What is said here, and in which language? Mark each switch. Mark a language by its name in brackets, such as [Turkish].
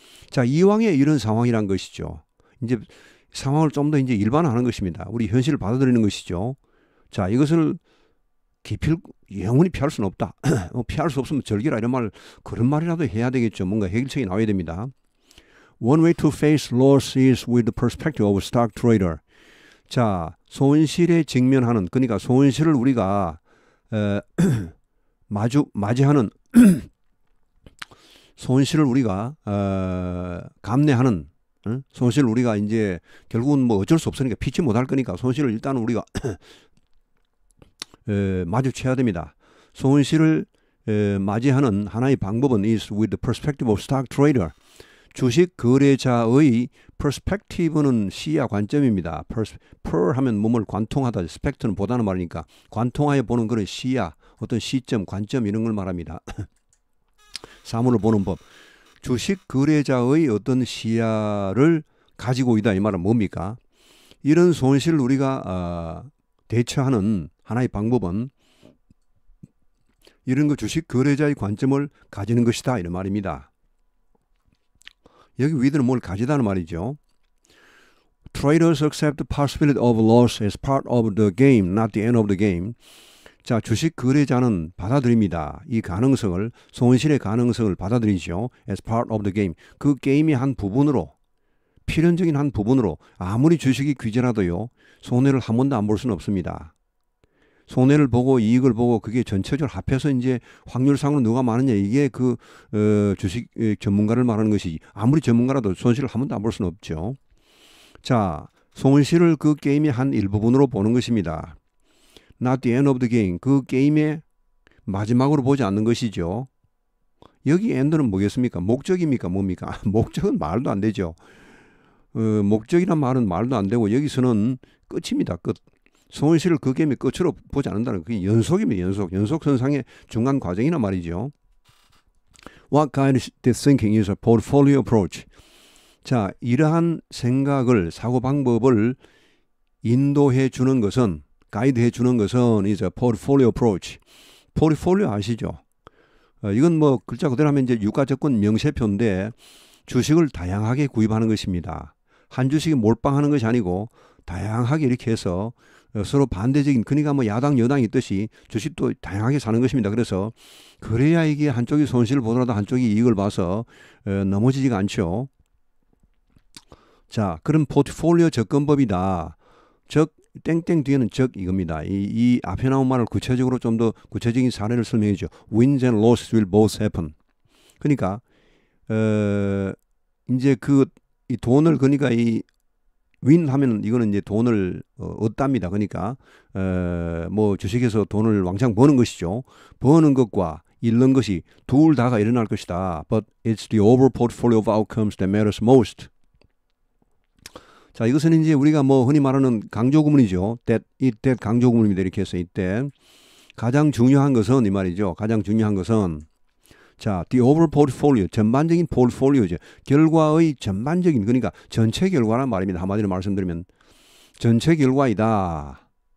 [Korean] 자, 이왕에 이런 상황이란 것이죠. 이제 상황을 좀 더 이제 일반화하는 것입니다. 우리 현실을 받아들이는 것이죠. 자, 이것을 영원히 피할 수는 없다. 피할 수 없으면 즐기라 이런 말 그런 말이라도 해야 되겠죠. 뭔가 해결책이 나와야 됩니다. [English] One way to face loss is with the perspective of a stock trader. [Korean] 자, 손실에 직면하는 그러니까 손실을 우리가 맞이하는 손실을 우리가 감내하는 손실을 우리가 이제 결국은 뭐 어쩔 수 없으니까 피치 못할 거니까 손실을 일단 우리가 마주쳐야 됩니다. 손실을 맞이하는 하나의 방법은 [English] is with the perspective of stock trader. [Korean] 주식 거래자의 perspective는 시야 관점입니다. per 하면 몸을 관통하다, spect는 보다는 말이니까 관통하여 보는 그런 시야, 어떤 시점, 관점 이런 걸 말합니다. 사물을 보는 법. 주식 거래자의 어떤 시야를 가지고 있다 이 말은 뭡니까? 이런 손실을 우리가 대처하는 하나의 방법은 이런 거 주식 거래자의 관점을 가지는 것이다 이런 말입니다. 여기 위드는 뭘 가지다는 말이죠. [English] Traders accept the possibility of loss as part of the game, not the end of the game. [Korean] 자, 주식 거래자는 받아들입니다. 이 가능성을, 손실의 가능성을 받아들이죠. [English] As part of the game. [Korean] 그 게임의 한 부분으로, 필연적인 한 부분으로 아무리 주식이 귀재라도요. 손해를 한 번도 안 볼 수는 없습니다. 손해를 보고 이익을 보고 그게 전체적으로 합해서 이제 확률상으로 누가 많으냐 이게 그 주식 전문가를 말하는 것이지 아무리 전문가라도 손실을 한 번도 안 볼 수는 없죠. 자, 손실을 그 게임의 한 일부분으로 보는 것입니다. [English] Not the end of the game. [Korean] 그 게임의 마지막으로 보지 않는 것이죠. 여기 and는 뭐겠습니까? 목적입니까? 뭡니까? 목적은 말도 안 되죠. 목적이란 말은 말도 안 되고 여기서는 끝입니다. 끝. 손실을 그 게임의 끝으로 보지 않는다는 그게 연속입니다. 연속선상의 중간 과정이란 말이죠. [English] What kind of thinking is a portfolio approach? [Korean] 자, 이러한 생각을, 사고방법을 인도해 주는 것은, 가이드해 주는 것은 [English] is a portfolio approach. [Korean] 포트폴리오 아시죠? 이건 뭐 글자 그대로 하면 이제 유가증권 명세표인데 주식을 다양하게 구입하는 것입니다. 한 주식에 몰빵하는 것이 아니고 다양하게 이렇게 해서 서로 반대적인, 그러니까 뭐 야당 여당이 있듯이 주식도 다양하게 사는 것입니다. 그래서 그래야 이게 한쪽이 손실을 보더라도 한쪽이 이익을 봐서 넘어지지가 않죠. 자, 그런 포트폴리오 접근법이다. 즉 땡땡 뒤에는 즉 이겁니다. 이 앞에 나온 말을 구체적으로 좀 더 구체적인 사례를 설명해 줘. [English] Wins and losses will both happen. [Korean] 그러니까 이제 이 돈을, 그러니까 이 윈 하면 이거는 이제 돈을 얻답니다. 그러니까 뭐 주식에서 돈을 왕창 버는 것이죠. 버는 것과 잃는 것이 둘 다가 일어날 것이다. [English] But it's the overall portfolio of outcomes that matters most. [Korean] 자, 이것은 이제 우리가 뭐 흔히 말하는 강조 구문이죠. that 강조 구문입니다. 이렇게 해서 이때 가장 중요한 것은 이 말이죠. 가장 중요한 것은 자, [English] the overall portfolio, [Korean] 전반적인 포트폴리오죠. 결과의 전반적인, 그러니까 전체 결과란 말입니다. 한마디로 말씀드리면 전체 결과이다.